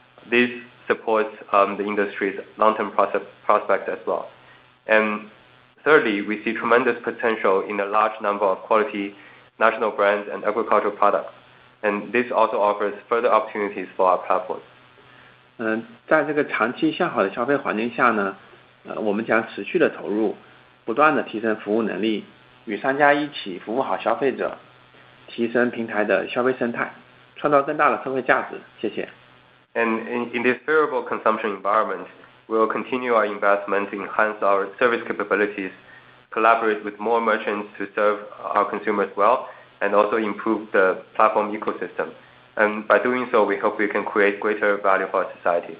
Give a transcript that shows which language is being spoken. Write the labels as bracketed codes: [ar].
[en] This supports the industry's long-term prospects as well. And thirdly, we see tremendous potential in a large number of quality national brands and agricultural products. And this also offers further opportunities for our platform. [zh] 在这个长期向好的消费环境下呢，我们将持续的投入，不断的提升服务能力，与商家一起服务好消费者，提升平台的消费生态，创造更大的社会价值。谢谢。 [en] And in this favorable consumption environment, we will continue our investment to enhance our service capabilities, collaborate with more merchants to serve our consumers well, and also improve the platform ecosystem. And by doing so, we hope we can create greater value for our society.